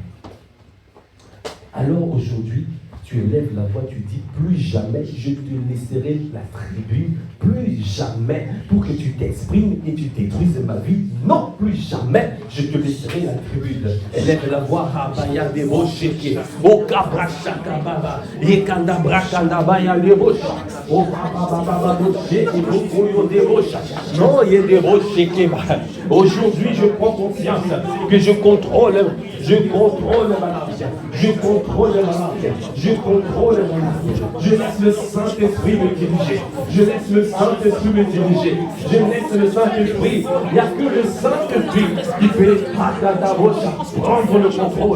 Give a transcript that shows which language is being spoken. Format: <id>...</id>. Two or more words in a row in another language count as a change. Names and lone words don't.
<fr>Alors aujourd'hui, tu élèves la voix, tu dis, plus jamais je te laisserai la tribune, plus jamais pour que tu t'exprimes et tu détruises ma vie. Non, plus jamais je te laisserai la tribune. Élève la voix, Abaya Debo Sheke, O Kabra Shakababa, Yekandabra Kandabaya Debo Shaka, O Baba Sheke, O Debo Shaka. Non, Yedebo Sheke. Aujourd'hui, je prends conscience que je contrôle ma langue. Je contrôle ma langue. Je contrôle ma langue. Je laisse le Saint-Esprit me diriger. Je laisse le Saint-Esprit me diriger. Je laisse le Saint-Esprit. Il n'y a que le Saint-Esprit qui peut prendre le contrôle.</fr>